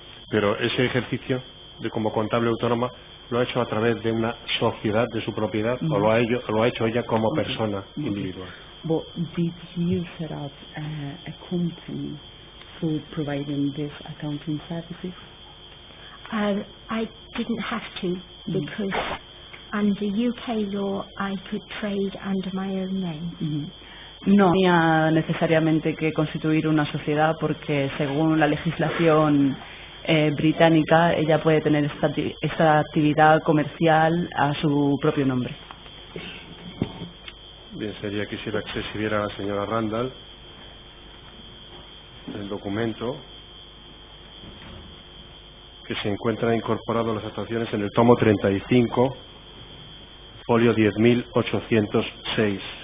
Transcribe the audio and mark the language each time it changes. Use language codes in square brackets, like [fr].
[es] Pero ese ejercicio de como contable autónoma lo ha hecho a través de una sociedad de su propiedad o lo ha hecho ella como persona individual. [en] But did you set up a company for providing these accounting services? I didn't have to because under UK law I could trade under my own name. [es] No tenía necesariamente que constituir una sociedad porque según la legislación británica ella puede tener esta actividad comercial a su propio nombre. Bien, sería quisiera que se exhibiera a la señora Randall el documento que se encuentra incorporado a las actuaciones en el tomo 35, folio 10.806.